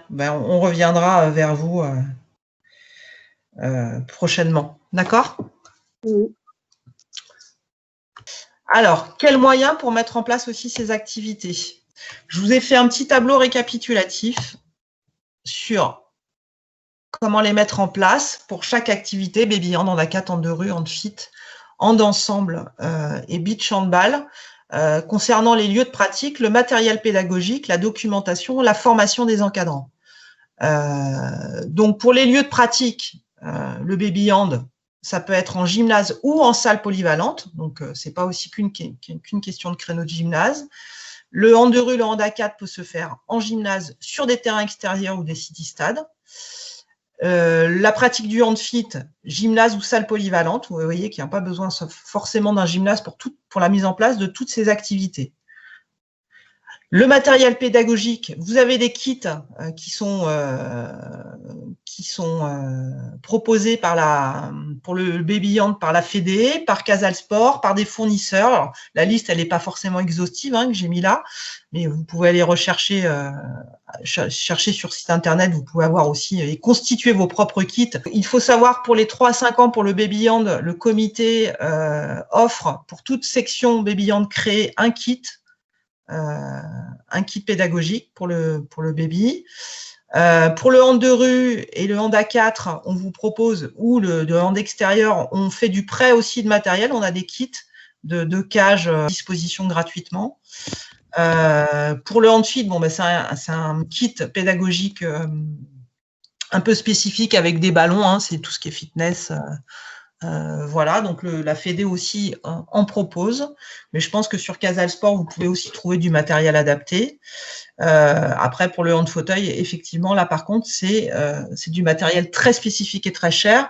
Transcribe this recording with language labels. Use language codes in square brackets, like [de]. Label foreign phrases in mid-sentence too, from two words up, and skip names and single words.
[fr] Ben, on reviendra vers vous prochainement. D'accord? Oui. Alors, quels moyens pour mettre en place aussi ces activités? Je vous ai fait un petit tableau récapitulatif sur comment les mettre en place pour chaque activité, baby hand, hand à 4, hand de rue, hand fit, hand ensemble et beach handball. Concernant les lieux de pratique, le matériel pédagogique, la documentation, la formation des encadrants. Donc, pour les lieux de pratique, le baby hand, ça peut être en gymnase ou en salle polyvalente. Donc, ce n'est pas aussi qu'une question de créneau de gymnase. Le hand de rue, le hand à 4 peut se faire en gymnase sur des terrains extérieurs ou des city-stades. La pratique du hand fit, gymnase ou salle polyvalente. Vous voyez qu'il n'y a pas besoin forcément d'un gymnase pour la mise en place de toutes ces activités. Le matériel pédagogique, vous avez des kits qui sont proposés pour le baby hand par la Fédé, par Casal Sport, par des fournisseurs. Alors, la liste, elle n'est pas forcément exhaustive que j'ai mis là, mais vous pouvez aller rechercher, chercher sur site internet, vous pouvez avoir aussi et constituer vos propres kits. Il faut savoir pour les 3 à 5 ans, pour le baby hand, le comité offre pour toute section baby hand créée un kit pédagogique pour le baby. Pour le hand de rue et le hand à 4, on vous propose, ou le hand extérieur, on fait du prêt aussi de matériel. On a des kits de cages à disposition gratuitement. Pour le hand fit, c'est un kit pédagogique un peu spécifique avec des ballons, c'est tout ce qui est fitness. Voilà, donc la Fédé aussi en propose, mais je pense que sur Casal Sport, vous pouvez aussi trouver du matériel adapté. Après, pour le hand fauteuil, effectivement, là, par contre, c'est du matériel très spécifique et très cher.